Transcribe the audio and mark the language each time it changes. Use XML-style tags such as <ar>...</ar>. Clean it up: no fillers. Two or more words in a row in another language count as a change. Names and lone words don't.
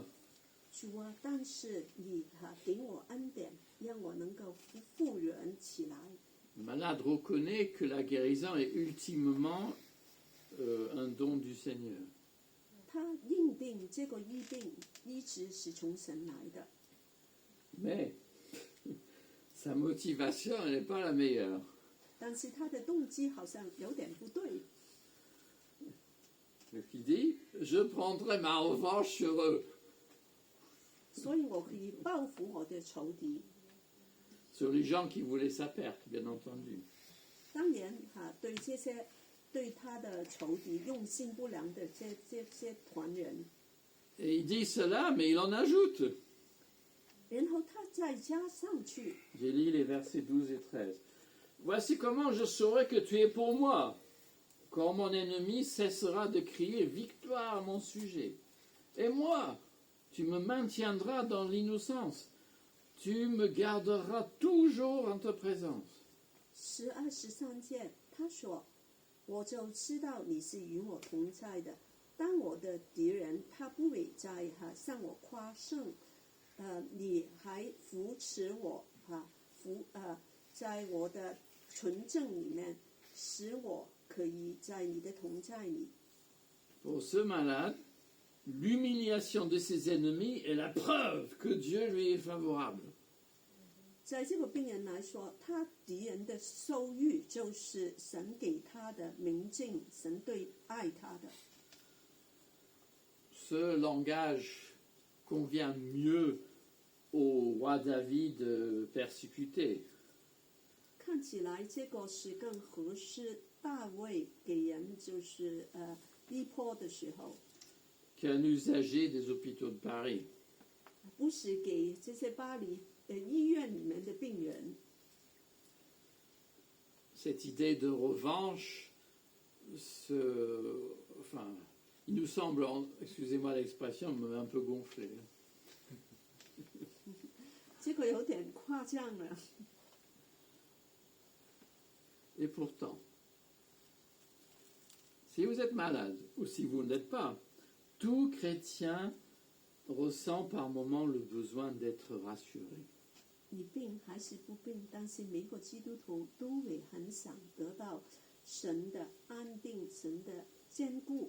<zh>主啊，但是你给我恩典，让我能够复原起来。</zh> <fr>Le malade reconnaît que la guérison est ultimement un don du Seigneur.</fr> <zh>他认定这个医治是从神来的，</zh> <fr>Mais sa motivation, elle n'est pas la meilleure.</fr> <zh>但是他的动机好像有点不对。</zh> <fr>Donc il dit, je prendrai ma revanche sur eux.</fr> <zh>所以我可以报复我的仇敌。</zh> <fr>Sur les gens qui voulaient sa perte, bien entendu.</fr> <zh>当然对这些对他的仇敌用心不良的这些团人，</zh> <fr>Et il dit cela, mais il en ajoute.</fr> <zh>然后他再加上去，</zh> <fr>J'ai lu les versets 12 et 13. Voici comment je saurai que tu es pour moi, quand mon ennemi cessera de crier victoire à mon sujet. Et moi, tu me maintiendras dans l'innocence. Tu me garderas toujours en ta présence.</fr> <zh>12、13 节，他说：“我就知道你是与我同在的。当我的敌人他不会再向我夸胜，你还扶持我在我的纯正里面，使我可以在你的同在里。”</zh> <fr>Pour ce malade, l'humiliation de ses ennemis est la preuve que Dieu lui est favorable.</fr> <zh>在这个病人来说，他敌人的受辱就是神给他的明镜，神对爱他的。</zh> <fr>Ce langage convient mieux au roi David persécuté.</fr> <zh>看起来这个是更合适大卫给人就是逼迫的时候，</zh> <fr>qu'un usager des hôpitaux de Paris.</fr> <zh>不是给这些巴黎医院里面的病人。</zh> <fr>Cette idée de revanche, il nous semble, excusez-moi l'expression, un peu gonflé.</fr> <zh>这个有点夸张了。</zh> <fr>Et pourtant, si vous êtes malade ou si vous ne l'êtes pas, tout chrétien ressent par moments le besoin d'être rassuré.</fr> <zh>你病还是不病，但是每个基督徒都会很想得到神的安定，神的坚固。</zh>